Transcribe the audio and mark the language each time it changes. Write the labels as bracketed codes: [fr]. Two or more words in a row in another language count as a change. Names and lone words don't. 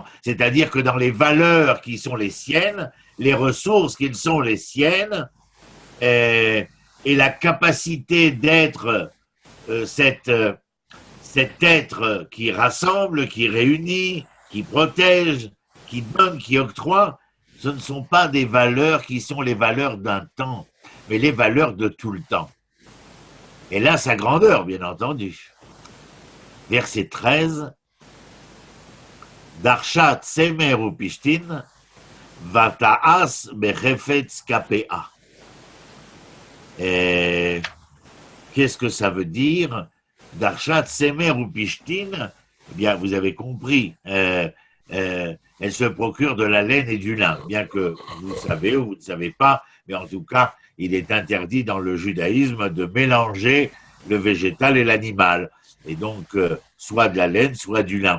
[fr] C'est-à-dire que dans les valeurs qui sont les siennes, les ressources qui sont les siennes, et la capacité d'être cet être qui rassemble, qui réunit, qui protège, qui donne, qui octroie, ce ne sont pas des valeurs qui sont les valeurs d'un temps, mais les valeurs de tout le temps. Et là, sa grandeur, bien entendu. [he] Verset 13. דרשה צמר ופשתים ותעש בחפץ כפיה. [fr] Qu'est-ce que ça veut dire? [he] דרשה צמר ופשתים, [fr] eh bien, vous avez compris, elle se procure de la laine et du lin, bien que vous savez ou vous ne savez pas, mais en tout cas, il est interdit dans le judaïsme de mélanger le végétal et l'animal, et donc soit de la laine, soit du lin.